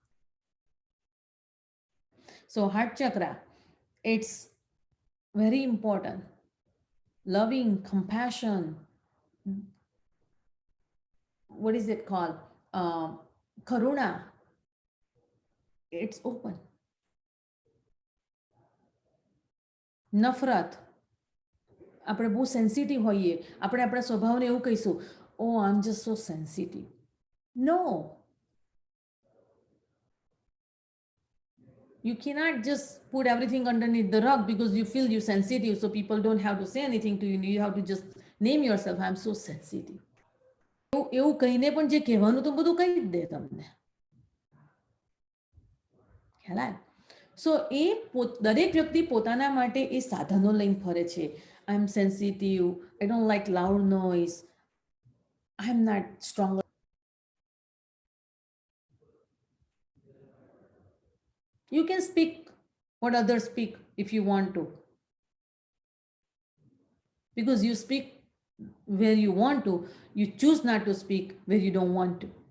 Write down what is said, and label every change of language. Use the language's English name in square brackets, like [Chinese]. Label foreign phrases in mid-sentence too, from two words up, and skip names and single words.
[English] So heart chakra, it's very important. Loving, compassion, what is it called? Karuna, it's open. [Gujarati] નફરત, આપણે બહુ સેન્સિટિવ હોઈએ, આપણે આપણા સ્વભાવને એવું કહીશું, [English] O I am just so sensitive. નો, you cannot just put everything underneath the rug because you feel you're sensitive, so people don't have to say anything to you. You have to just name yourself, I'm so sensitive. [Gujarati] એવું કહીને પણ જે કહેવાનું તો બધું કહી જ દે તમને, ખ્યાલ આવે? સો એ દરેક વ્યક્તિ પોતાના માટે એ સાધનો લઈને ફરે છે. [English] I am sensitive, I don't like loud noise, I am not strong. You can speak what others speak if you want to, because you speak where you want to, you choose not to speak where you don't want to.